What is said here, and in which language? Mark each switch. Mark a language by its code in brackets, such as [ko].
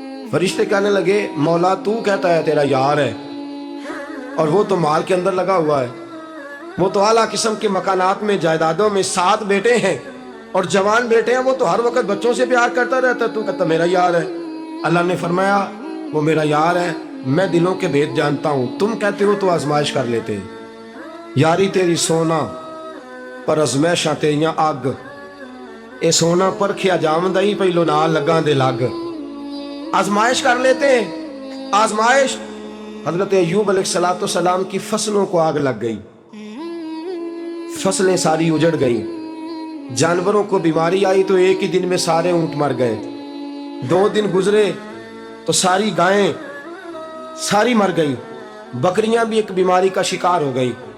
[ur] فرشتے کہنے لگے مولا تو کہتا ہے تیرا یار ہے اور وہ تو مال کے اندر لگا ہوا ہے، وہ تو اعلیٰ قسم کے مکانات میں جائیدادوں میں 7 بیٹے ہیں اور جوان بیٹے ہیں، وہ تو ہر وقت بچوں سے پیار کرتا رہتا ہے، تو کہتا میرا یار ہے. اللہ نے فرمایا وہ میرا یار ہے، میں دلوں کے بھید جانتا ہوں، تم کہتے ہو تو آزمائش کر لیتے. [pa] یاری تیری سونا پر ازمائشاں تیریاں اگ، اے سونا پرکھیا جامدائی پہلو نال لگاں دے لگ. [ur] آزمائش کر لیتے ہیں. آزمائش حضرت ایوب علیہ السلام کی فصلوں کو آگ لگ گئی، فصلیں ساری اجڑ گئی، جانوروں کو بیماری آئی تو ایک ہی دن میں سارے اونٹ مر گئے. 2 دن گزرے تو ساری گائیں ساری مر گئی، بکریاں بھی ایک بیماری کا شکار ہو گئی.